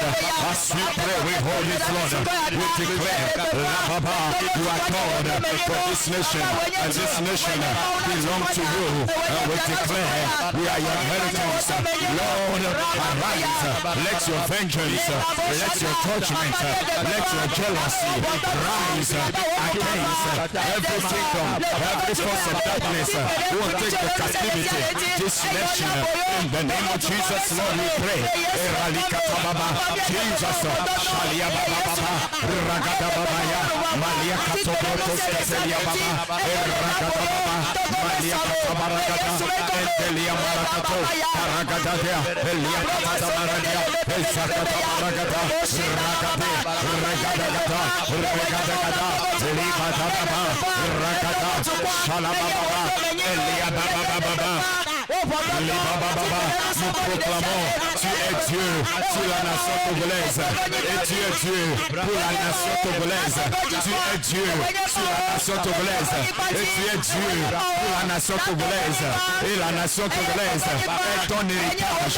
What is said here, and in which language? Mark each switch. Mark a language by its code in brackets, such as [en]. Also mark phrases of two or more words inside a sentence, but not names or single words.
[en] as we pray, we hold it, Lord, we declare, Baba, you are God for this nation, and this nation belongs to you, and we declare, we are your inheritance, Lord, arise, let your vengeance, let your judgment, let your jealousy rise against every kingdom, every force of darkness who take the captivity, disconnection. In the name of Jesus, Lord, we pray. Jesus, Shalia Baba, Ragada Babaya, Malia Katobotos, Keselia Baba, Ragada Baba, Malia Katabaragada, Elia Marakato, Paragada, Elia Katabaragada, Esakata Maragada, Ragade, Regadagada, Regadagada, Libata Baba, Ragada, Shalababa, Elia Baba. [fr] Nous proclamons, tu es Dieu sur la nation togolaise et tu es Dieu pour la nation togolaise. Tu es Dieu sur la nation togolaise et tu es Dieu pour la nation togolaise et la nation togolaise est ton héritage.